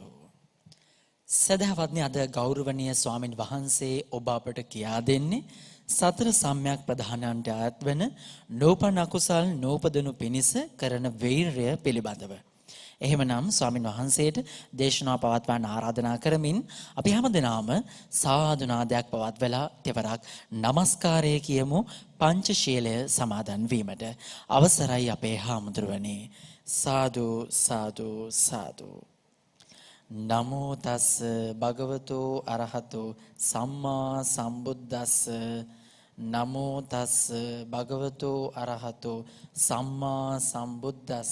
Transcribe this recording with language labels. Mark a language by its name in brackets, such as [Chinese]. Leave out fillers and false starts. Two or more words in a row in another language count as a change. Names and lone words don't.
[Sinhala] සදහවත්නි, අද ගෞරවනීය ස්වාමින් වහන්සේ ඔබ අපට කියා දෙන්නේ සතර සම්‍යක් ප්‍රධානයන්ට අයත් වන නෝපන් අකුසල් නෝපදනු පිණිස කරන වීරය පිළිබඳව. එහෙමනම් ස්වාමින් වහන්සේට දේශනාව පවත්වන්න ආරාධනා කරමින් අපි හැමදෙනාම සාදු නාදයක් පවත්වලා තෙවරක් নমස්කාරය කියමු පංචශීලය සමාදන් වීමට. අවසරයි අපේ හාමුදුරුවනේ. [Pali] සාදු සාදු සාදු. නමෝ තස් භගවතු අරහතු සම්මා සම්බුද්දස්ස. නමෝ තස් භගවතු අරහතු සම්මා සම්බුද්දස්ස.